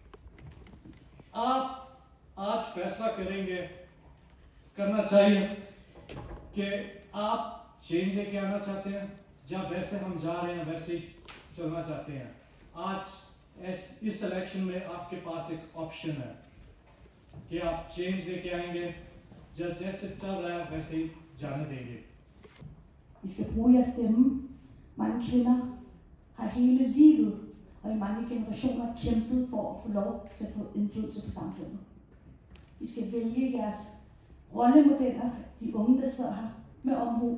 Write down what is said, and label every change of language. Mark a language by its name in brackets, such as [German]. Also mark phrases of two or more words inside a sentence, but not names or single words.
[Urdu] آپ آج فیصلہ کریں گے, کرنا چاہیے کہ آپ چینج لے کے آنا چاہتے ہیں, جب ویسے ہم جا رہے ہیں ویسے ہی چلنا چاہتے ہیں. آج اس الیکشن میں آپ کے پاس ایک آپشن ہے کہ آپ چینج لے کے آئیں گے, جب جیسے چل rहा ہے ویسے ہی جانے دیں گے. [Danish] I skal bruge jeres stemme. Mange kvinder har hele livet og i mange generationer kæmpet for at få lov til at få indflydelse på samfundet. I skal vælge jeres rollemodeller, de unge, der sidder her, med omhu.